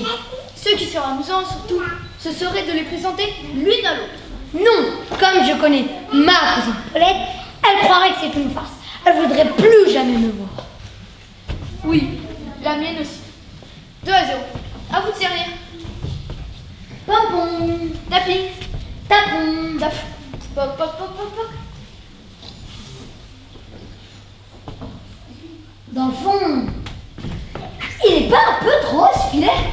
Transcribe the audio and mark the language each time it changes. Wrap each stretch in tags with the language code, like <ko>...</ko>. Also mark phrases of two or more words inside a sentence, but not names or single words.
<fr>Ce qui sera amusant surtout, ce serait de les présenter l'une à l'autre. Non, comme je connais ma cousine Paulette, Elle croirait que c'est une farce. Elle voudrait plus jamais me voir. Oui, la mienne aussi. 2-0. À vous de servir. Pompon, Tapis. tapon. Tap. Poc, poc, poc, poc, poc. Dans le fond, il est pas un peu trop ce filet?</fr>